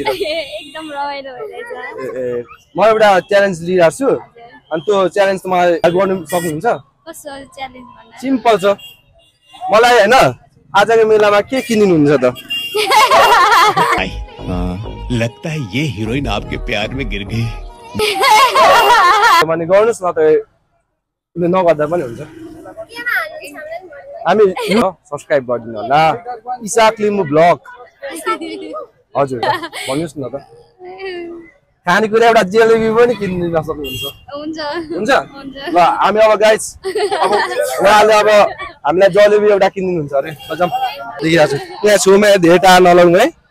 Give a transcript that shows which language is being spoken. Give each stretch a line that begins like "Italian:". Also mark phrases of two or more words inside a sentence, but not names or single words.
Nepali: एकदम रमाइलो भइरहेछ ए म एउटा च्यालेन्ज लिइरहेको छु अनि त्यो च्यालेन्ज त मलाई हेल्प गर्नु सक्नुहुन्छ कस्तो च्यालेन्ज भन्दा सिम्पल छ मलाई होइन आजको मेलामा के किनिनुहुन्छ त
Hindi: लगता है ये हीरोइन आपके प्यार में गिर गई
Nepali: भने गर्नुहोस् न त नगर्दा पनि हुन्छ हामी सब्सक्राइब गरिदिनु होला इसाक लिम्बू ब्लग हजुर भन्नुहोस् न त खानेकुरा एउटा जेलेबी पनि किनिदिन सक्नुहुन्छ हुन्छ ल हामी अब गाइस अब उहाँले अब हामीलाई जलेबी एउटा किनिदिनुहुन्छ अरे जाउँ देखिरहेको छु यहाँ छेउमा धेरै टाढा नलाउनु है